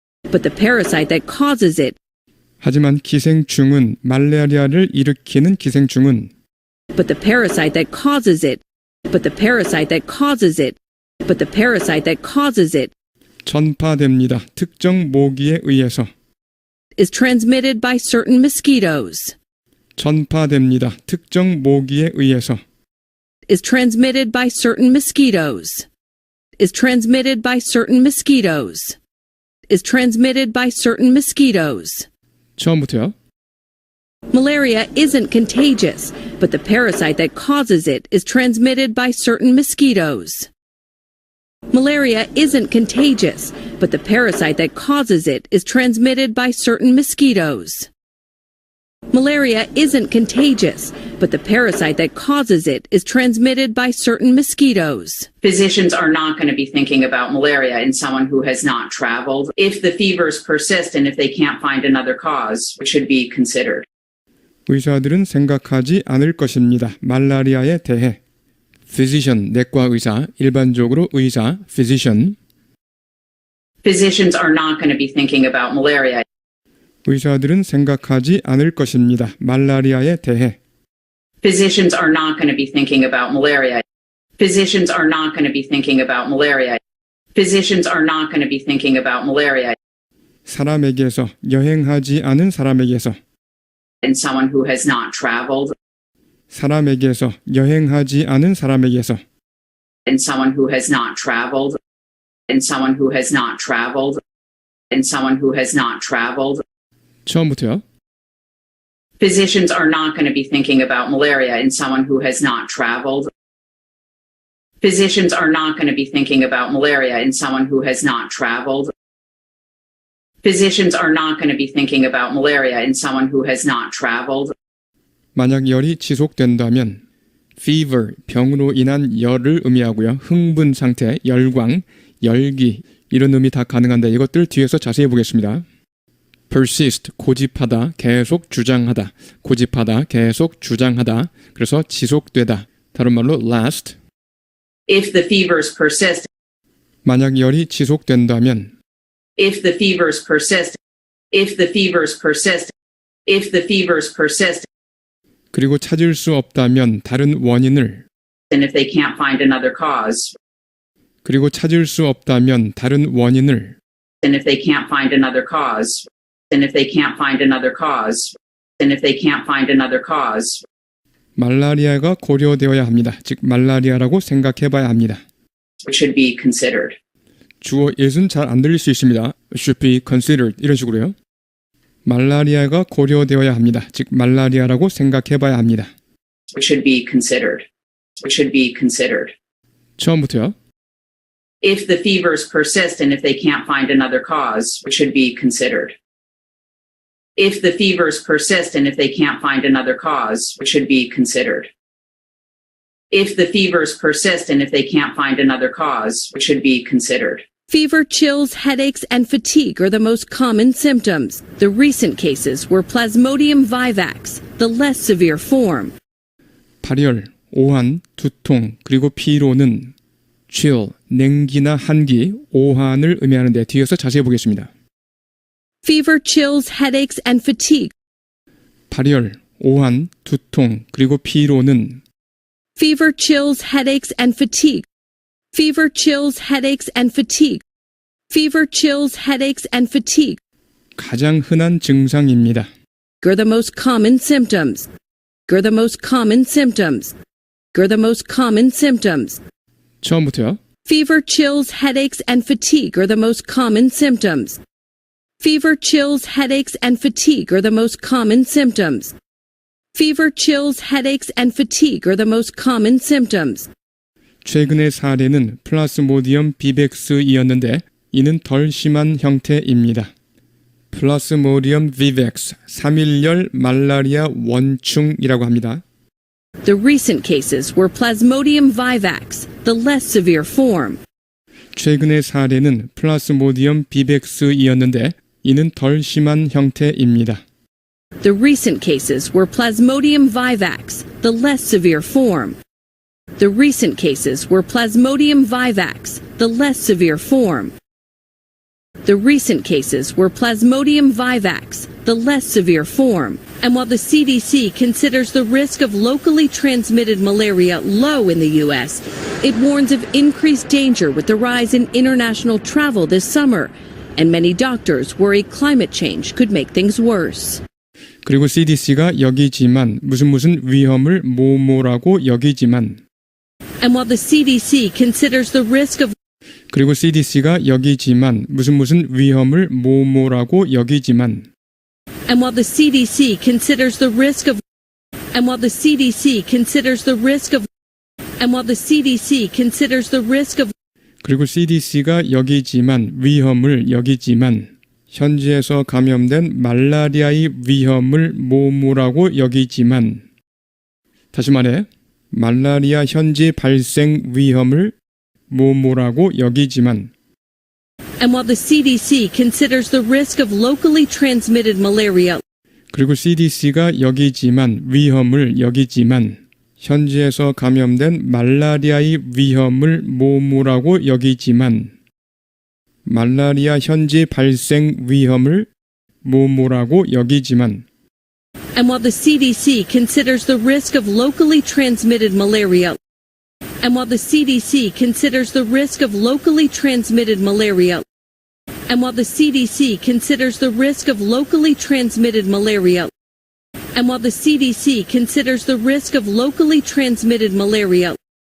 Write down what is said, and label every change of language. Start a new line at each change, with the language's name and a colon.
English: But the parasite that causes it,
Korean: 하지만 기생충은 말라리아를 일으키는 기생충은
English: but the parasite that causes it, but the parasite that causes it, but the parasite that causes it
Korean: 전파됩니다. 특정 모기에 의해서
English: is transmitted by certain mosquitoes.
Korean: 전파됩니다. 특정 모기에 의해서
English: Is transmitted by certain mosquitoes. Is transmitted by certain mosquitoes. Is transmitted by certain mosquitoes.
Korean: 처음부터요.
English: Malaria isn't contagious, but the parasite that causes it is transmitted by certain mosquitoes. Malaria isn't contagious, but the parasite that causes it is transmitted by certain mosquitoes. Malaria isn't contagious, but the parasite that causes it is transmitted by certain mosquitoes. Physicians are not going to be thinking about malaria in someone who has not traveled. If the fevers persist and if they can't find another cause, it should be considered.
Korean: 의사들은 생각하지 않을 것입니다. 말라리아에 대해. physician, 내과 의사, 일반적으로 의사, physician.
English: Physicians are not going to be thinking about malaria.
Korean: 의사들은 생각하지 않을 것입니다. 말라리아에 대해.
English: Physicians are not going to be thinking about malaria. Physicians are not going to be thinking about malaria. Physicians are not going to be thinking about malaria.
Korean: 사람에게서, 여행하지 않은 사람에게서.
English: In someone who has not traveled.
Korean: 사람에게서, 여행하지 않은 사람에게서.
English: In someone who has not traveled. In someone who has not traveled. In someone who has not traveled.
Korean: 처음부터요.
English: Physicians are not going to be thinking about malaria in someone who has not traveled. Physicians are not going to be thinking about malaria in someone who has not traveled. Physicians are not going to be thinking about malaria in someone who has not traveled.
Korean: 만약 열이 지속된다면 fever, 병으로 인한 열을 의미하고요. 흥분 상태, 열광, 열기 이런 의미 다 가능한데 이것들 뒤에서 자세히 보겠습니다. persist, 고집하다, 계속 주장하다. 고집하다, 계속 주장하다. 그래서 지속되다. 다른 말로 last.
English: If the fevers persist.
Korean: 만약 열이 지속된다면
English: If the fevers persist. If the fevers persist. If the fevers persist.
Korean: 그리고 찾을 수 없다면 다른 원인을
English: And if they can't find another cause.
Korean: 그리고 찾을 수 없다면 다른 원인을
English: And if they can't find another cause. And if they can't find another cause. And if they can't find another cause.
Korean: 말라리아가 고려되어야 합니다. 즉 말라리아라고 생각해 봐야 합니다.
English: It should be considered.
Korean: 주어 is은 잘 안 들릴 수 있습니다.
English: should be considered
Korean: 이런 식으로요. 말라리아가 고려되어야 합니다. 즉 말라리아라고 생각해 봐야 합니다.
English: It should be considered. It should be considered.
Korean: 처음부터요.
English: If the fevers persist and if they can't find another cause, it should be considered. If the fevers persist and if they can't find another cause, it should be considered. If the fevers persist and if they can't find another cause, it should be considered. Fever, chills, headaches, and fatigue are the most common symptoms. The recent cases were Plasmodium vivax, the less severe form.
Korean: 발열, 오한, 두통, 그리고 피로는 chill, 냉기나 한기, 오한을 의미하는데 뒤에서 자세히 보겠습니다.
English: Fever, chills, headaches, and fatigue.
Korean: 발열, 오한, 두통, 그리고 피로는
English: Fever, chills, headaches, and fatigue. Fever, chills, headaches, and fatigue. Fever, chills, headaches, and fatigue
Korean: 가장 흔한 증상입니다.
English: are the most common symptoms. Are the most common symptoms. Are the most common symptoms.
Korean: 처음부터요.
English: Fever, chills, headaches, and fatigue are the most common symptoms. Fever, chills, headaches, and fatigue are the most common symptoms. Fever, chills, headaches, and fatigue are the most common symptoms.
Korean: 최근의 사례는 플라스모디엄 비백스이었는데 이는 덜 심한 형태입니다. 플라스모디엄 비백스, 3일열 말라리아 원충이라고 합니다.
English: The recent cases were Plasmodium vivax, the less severe form.
Korean: 최근의 사례는 플라스모디엄 비백스이었는데 이는 덜 심한 형태입니다.
English: The recent cases were Plasmodium vivax, the less severe form. The recent cases were Plasmodium vivax, the less severe form. The recent cases were Plasmodium vivax, the less severe form. And while the CDC considers the risk of locally transmitted malaria low in the U.S., it warns of increased danger with the rise in international travel this summer. And many doctors worry climate change could make things worse.
Korean: 그리고 CDC가 여기지만 무슨 위험을 뭐라고 여기지만
English: And while the CDC considers the risk of
Korean: 그리고 CDC가 여기지만 무슨 위험을 뭐라고 여기지만
English: And while the CDC considers the risk of And while the CDC considers the risk of And while the CDC considers the risk of
Korean: 그리고 CDC가 여기지만 위험을 여기지만 현지에서 감염된 말라리아의 위험을 뭐라고 여기지만 다시 말해 말라리아 현지 발생 위험을 뭐라고 여기지만
English: And while the CDC considers the risk of locally transmitted malaria
Korean: 그리고 CDC가 여기지만 위험을 여기지만 현지에서 감염된 말라리아의 위험을 뭐라고 여기지만 말라리아 현지 발생 위험을 뭐라고 여기지만
English: And while the CDC considers the risk of locally transmitted malaria And while the CDC considers the risk of locally transmitted malaria And while the CDC considers the risk of locally transmitted malaria And while the CDC considers the risk of locally transmitted malaria